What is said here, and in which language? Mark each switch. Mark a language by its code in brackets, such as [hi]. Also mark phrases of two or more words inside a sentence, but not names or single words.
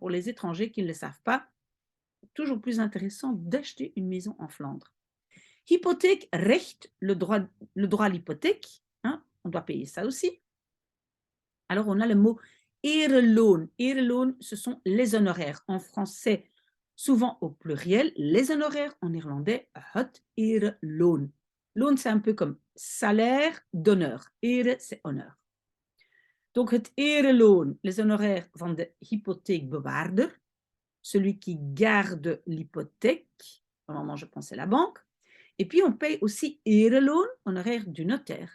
[fr] Pour les étrangers qui ne le savent pas, toujours plus intéressant d'acheter une maison en Flandre. Hypothèque, recht, le droit à l'hypothèque. Hein, on doit payer ça aussi. Alors, on a le mot ereloon. Ereloon, ce sont les honoraires. En français, souvent au pluriel. Les honoraires, en néerlandais, [nl] het ereloon. [fr] Loon, c'est un peu comme salaire d'honneur. Ere, c'est honneur. Donc, [nl] het ereloon, [fr] les honoraires [nl] van de hypotheekbewaarder, [fr] celui qui garde l'hypothèque. Normalement, je pense c'est la banque. Et puis, on paye aussi ereloon, honoraire du notaire.